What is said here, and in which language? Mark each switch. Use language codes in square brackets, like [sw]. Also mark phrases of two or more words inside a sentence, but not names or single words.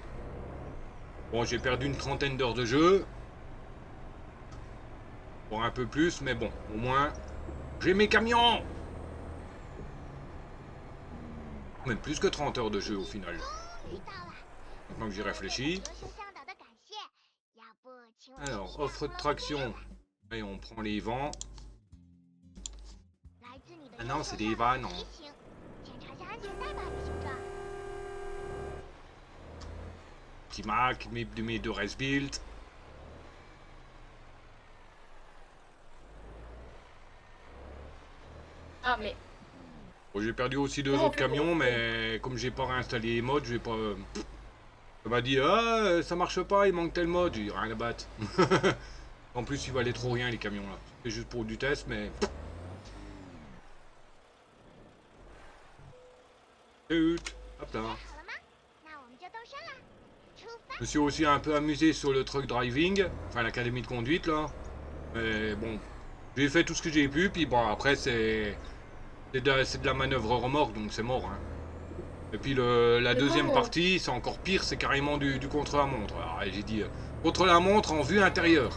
[fr] Bon, j'ai perdu une trentaine d'heures de jeu. Bon, un peu plus, mais bon, au moins, j'ai mes camions. Même plus que 30 heures de jeu au final. [zh] 遇到了。 [fr] Maintenant que j'y réfléchis. [zh] 说声向导的感谢，要不请我 [fr] Alors, [zh] 试一下 [fr] offre de traction. Et on prend les vents. [zh] 来自你的 [fr] Ah non, [zh] 右 [fr] c'est [zh] 手 [fr] des [zh] 下 [fr] vannes. [zh] 方提醒，检查下安全带吧，旅行者。 [fr] Petit Mac, mes deux race build. Ah, mais Bon, j'ai perdu aussi deux Comment on autres fait pour camions, rentrer mais comme j'ai pas réinstallé les modes, je vais pas. Ça m'a dit, ah, ça marche pas, il manque tel mode. J'ai dit, rien à battre. En plus, il valait trop rien les camions là. C'est juste pour du test, mais. Zut. Hop là. [zh] 好了吗？那我们就动身啦，出发！ [fr] Je me suis aussi un peu amusé sur le [en] truck driving, [fr] enfin l'académie de conduite là. Mais bon, j'ai fait tout ce que j'ai pu, puis bon, après c'est de la manœuvre remorque, donc c'est mort. Hein. Et puis la Mais deuxième comment partie, c'est encore pire, c'est carrément du contre-la-montre. Alors j'ai dit contre-la-montre en vue intérieure.